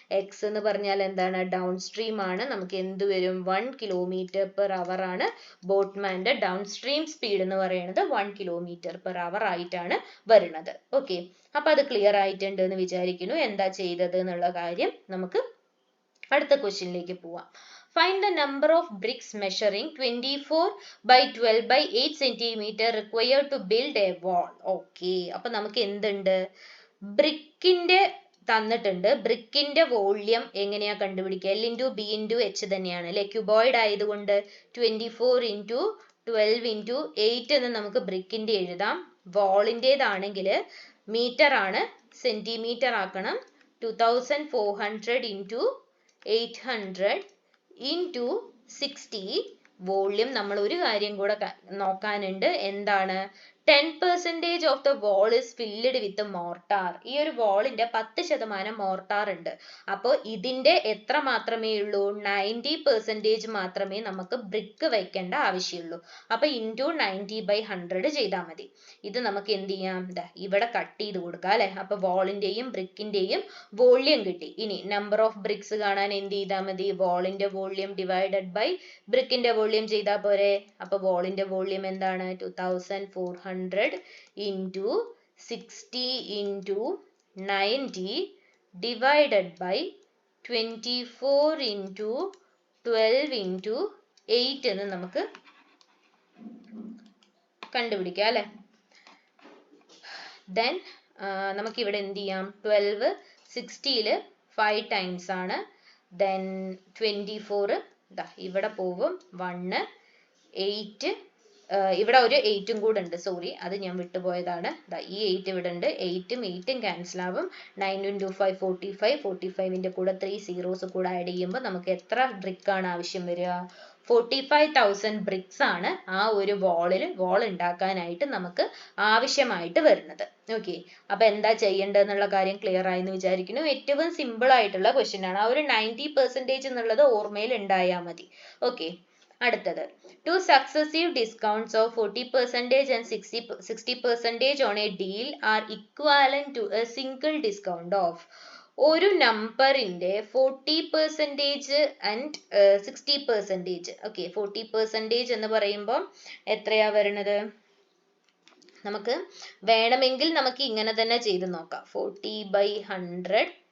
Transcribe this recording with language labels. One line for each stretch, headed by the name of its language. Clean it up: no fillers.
Malayalam: x എന്ന് പറഞ്ഞാൽ എന്താണ്? ഡൗൺ സ്ട്രീം ആണ്. നമുക്ക് എന്ത് വരും? 1 km/h ആണ് ബോട്ട്മാന്റെ ഡൗൺ സ്ട്രീം സ്പീഡ് എന്ന് പറയുന്നത് 1 km/h ആയിട്ടാണ് വരുന്നത്. ഓക്കെ, അപ്പൊ അത് ക്ലിയർ ആയിട്ടുണ്ട് എന്ന് വിചാരിക്കുന്നു. എന്താ ചെയ്തത് എന്നുള്ള കാര്യം നമുക്ക് അടുത്ത ക്വസ്റ്റ്യനിലേക്ക് പോവാം.
English: Find the number of bricks measuring 24 by 12 by 8 cm required to build a wall.
Malayalam: Okay, അപ്പൊ നമുക്ക് എന്തുണ്ട്? ബ്രിക്കിന്റെ തന്നിട്ടുണ്ട്. ബ്രിക്കിന്റെ വോള്യം എങ്ങനെയാ കണ്ടുപിടിക്കുക? L × B × H തന്നെയാണ് അല്ലെ. ക്യൂബോയിഡ് ആയതുകൊണ്ട് 24 × 12 × 8 എന്ന് നമുക്ക് ബ്രിക്കിന്റെ എഴുതാം. വാളിൻ്റെതാണെങ്കിൽ മീറ്റർ ആണ്, സെന്റിമീറ്റർ ആക്കണം.
English: 2400 × 800 into 60.
Malayalam: വോള്യം നമ്മൾ ഒരു കാര്യം കൂടെ നോക്കാനുണ്ട്. എന്താണ്?
English: 10% of the wall is filled with mortar.
Malayalam: ഈ ഒരു വാളിന്റെ 10% മോർട്ടാർ ഉണ്ട്. അപ്പോൾ ഇതിന്റെ എത്ര മാത്രമേ ഉള്ളൂ? 90% മാത്രമേ നമുക്ക് ബ്രിക്ക് വെക്കേണ്ട ആവശ്യമുള്ളൂ. അപ്പൊ ഇൻറ്റു 90/100 ചെയ്താൽ മതി. ഇത് നമുക്ക് എന്ത് ചെയ്യാം? ഇവിടെ കട്ട് ചെയ്ത് കൊടുക്കാം അല്ലെ. അപ്പൊ വാളിന്റെയും ബ്രിക്കിന്റെയും വോള്യം കിട്ടി. ഇനി നമ്പർ ഓഫ് ബ്രിക്സ് കാണാൻ എന്ത് ചെയ്താൽ മതി? വാളിന്റെ വോള്യം ഡിവൈഡഡ് ബൈ ബ്രിക്കിന്റെ വോള്യം ചെയ്താൽ പോരെ. അപ്പൊ വാളിന്റെ വോള്യം എന്താണ്?
English: 2400 into 60 into 90 divided by 24 into 12 into 8
Malayalam: എന്ന് നമുക്ക് കണ്ടുപിടിക്കാം അല്ലെ. ദെൻ നമുക്ക് ഇവിടെ എന്ത് ചെയ്യാം? 12 60ൽ 5 times ആണ്. ദെൻ 24 ഇവിടെ പോവും 1 8 ഇവിടെ ഒരു 8ഉം കൂടെ ഉണ്ട്, സോറി അത് ഞാൻ വിട്ടുപോയതാണ്. ഈ 8 ഇവിടെ ഉണ്ട്. 8ഉം 8ഉം ക്യാൻസൽ ആവും. 9 × 5 45, 45ന്റെ കൂടെ 3 zeros കൂടെ ആഡ് ചെയ്യുമ്പോൾ നമുക്ക് എത്ര ബ്രിക്ക് ആണ് ആവശ്യം വരിക? 45,000 ബ്രിക്സ് ആണ് ആ ഒരു വാൾ ഉണ്ടാക്കാനായിട്ട് നമുക്ക് ആവശ്യമായിട്ട് വരുന്നത്. ഓക്കെ, അപ്പൊ എന്താ ചെയ്യേണ്ടതെന്നുള്ള കാര്യം ക്ലിയർ ആയെന്ന് വിചാരിക്കുന്നു. ഏറ്റവും സിമ്പിൾ ആയിട്ടുള്ള ക്വസ്റ്റ്യൻ ആണ്. ആ ഒരു 90% എന്നുള്ളത് ഓർമ്മയിൽ ഉണ്ടായാൽ മതി. ഓക്കെ, അടുത്തത്
English: two successive discounts of 40% and 60% on a deal are equivalent to a single discount of.
Malayalam: ഒരു നമ്പറിന്റെ 40% and 60%. ഓക്കെ, 40% എന്ന് പറയുമ്പോൾ എത്രയാ വരുന്നത്? നമുക്ക് വേണമെങ്കിൽ നമുക്ക് ഇങ്ങനെ തന്നെ ചെയ്ത് നോക്കാം, 40/100.